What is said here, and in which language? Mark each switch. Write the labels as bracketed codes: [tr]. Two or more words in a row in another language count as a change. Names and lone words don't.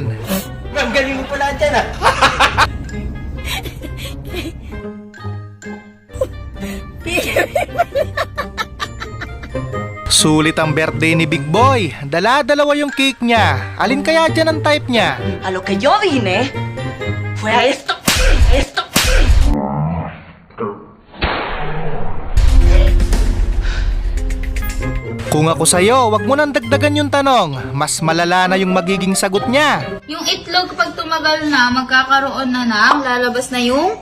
[tl] Ang galing mo pala dyan ah. Sulit ang birthday ni Big Boy. Dala-dalawa yung cake niya. Alin kaya dyan ang type niya? [es] A lo que yo vine fue a esto. [tl] Kung ako sa'yo, wag mo nang dagdagan yung tanong. Mas malala na yung magiging sagot niya. Yung itlog pag tumagal na, magkakaroon na ng lalabas na yung